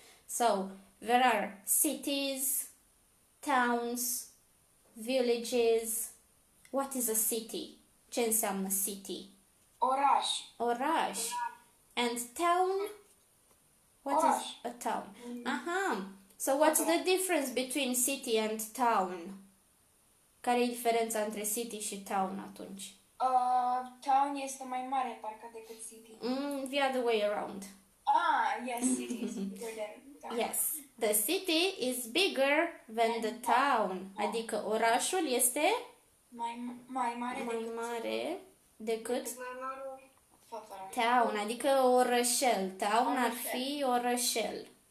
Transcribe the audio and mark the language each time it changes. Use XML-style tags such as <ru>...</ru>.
<en>So, there are cities, towns, villages. What is a city?</en> <ro>Ce înseamnă city? Oraș.</ro> <en>And town? What is a town? So what's the difference between city and town?</en> <ro>Care e diferența între city și town atunci? Town este mai mare parcă decât city.</ro> <en>The other way around. Yes, city is bigger than town. Yes. The city is bigger than the town.</en> <ro>Adică orașul este mai mare decât tot orașul. town, adică orășel. Town ar fi orășel.</ro>